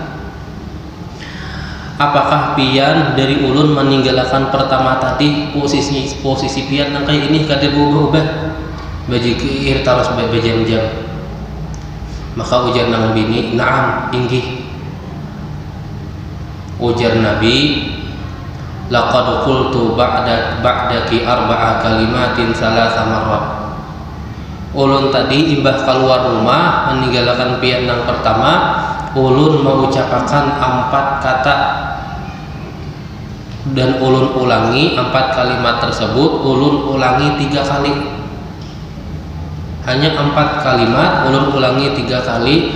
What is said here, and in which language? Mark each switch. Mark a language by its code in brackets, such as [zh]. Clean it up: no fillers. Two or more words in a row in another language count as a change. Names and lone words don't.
[bjn] Apakah pian dari ulun meninggalkan pertama tadi posisi pian yang kayak ini kada berubah, bajikir terus berjam-jam. Maka ujar nang bini, na'am, inggih. [id] Ujar Nabi, [ar] لقد قلت بعدك أربع كلمات ثلاث مرات. [bjn] Ulun tadi imbah keluar rumah meninggalkan pian yang pertama, ulun mengucapkan 4 kata, dan ulun ulangi 4 kalimat tersebut, ulun ulangi 3 kali. Hanya 4 kalimat ulun ulangi 3 kali.